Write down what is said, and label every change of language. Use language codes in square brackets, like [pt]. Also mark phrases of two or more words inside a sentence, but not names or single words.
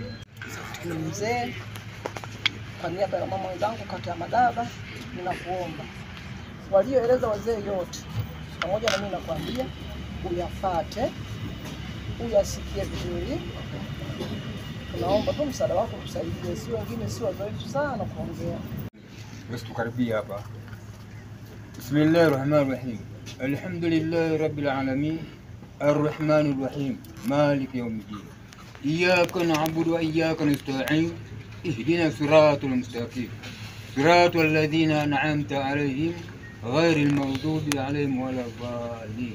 [sw] Mzee, kwa niaba ya mama wenzangu kata ya Madaba, ninakuomba walioeleza wazee yote pamoja na mimi nakwambia uyafate, uyasikie vizuri. Tunaomba tu msaada wako tusaidie, si wengine si wazoefu sana kuongea. Basi tukaribia hapa. [ar] بسم الله الرحمن الرحيم. الحمد لله رب العالمين. الرحمن الرحيم. مالك يوم الدين. إياك نعبد وإياك نستعين. اهدنا الصراط المستقيم. صراط الذين أنعمت عليهم غير المغضوب عليهم ولا الضالين.